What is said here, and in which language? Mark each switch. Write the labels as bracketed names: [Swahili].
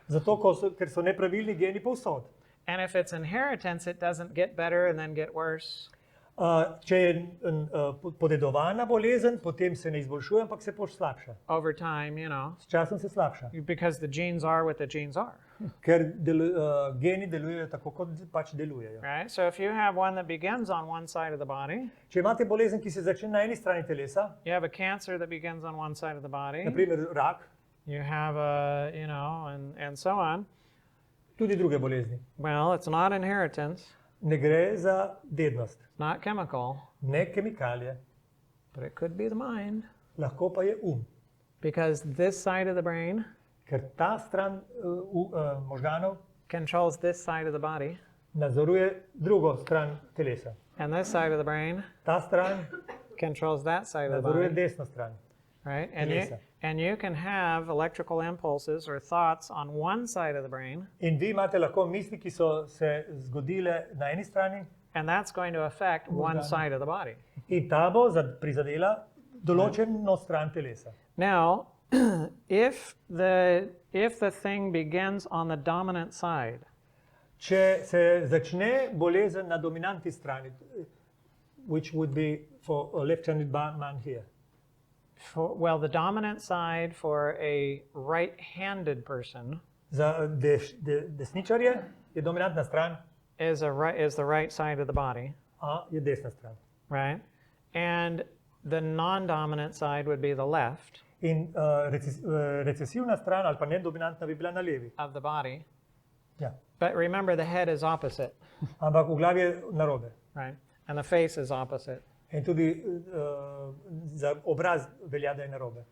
[Slovenian] zato ker so nepravilni geni povsod. [English] And if it's inheritance, it doesn't get better and then get worse. [Slovenian] Če je podedovana bolezen, potem se ne izboljšuje, ampak se poslabša. [English] Over time, you know, [Slovenian] S časom se slabša, [English] because the genes are what the genes are, [Slovenian] ker geni delujejo tako, kot pač delujejo. [English] right? So if you have one that begins on one side of the body, [Slovenian] Če imate bolezen, ki se začne na eni strani telesa, [English] you have a cancer that begins on one side of the body, [Slovenian] naprimer rak, [English] you have a, you know, and so on. [Slovenian] tudi druge bolezni, [English] Well, it's not inheritance, [Slovenian] ne gre za dednost, [English] it's not chemical, [Slovenian] ne kemikalije, [English] but it could be the mind, [Slovenian] lahko pa je [English] because this side of the brain [Slovenian] ker ta stran možganov [English] controls this side of the body, [Slovenian] nadzoruje drugo stran telesa. [English] and this side of the brain [Slovenian] Ta stran [English] controls that side of the [Slovenian] nadzoruje [English] body, [Slovenian] desno stran. [English] right? [Slovenian] Telesa. [English] And you can have electrical impulses or thoughts on one side of the brain, [Slovenian] In vi imate lahko misli, ki so se zgodile na eni strani, [English] and that's going to affect one [Slovenian] Možgane. [English] side of the body. [Slovenian] in ta bo prizadela določeno stran telesa. [English] Now, if the thing begins on the dominant side, [Slovenian] Če se začne bolezen na dominantni strani, [English] which would be for a left-handed man here. well, the dominant side for a right-handed person [Slovenian] Za desničarje je dominantna stran, [English] is the right side of the body, [Slovenian] a je desna stran. [English] right? And the non-dominant side would be the left [Slovenian] In recesivna stran ali pa nedominantna bi bila na levi. [English] of the body. [Slovenian] Ja. [English] But remember, the head is opposite, [Slovenian] Ampak v glavi je narobe. [English] right? And the face is opposite, [Slovenian] In tudi za obraz velja, da je narobe.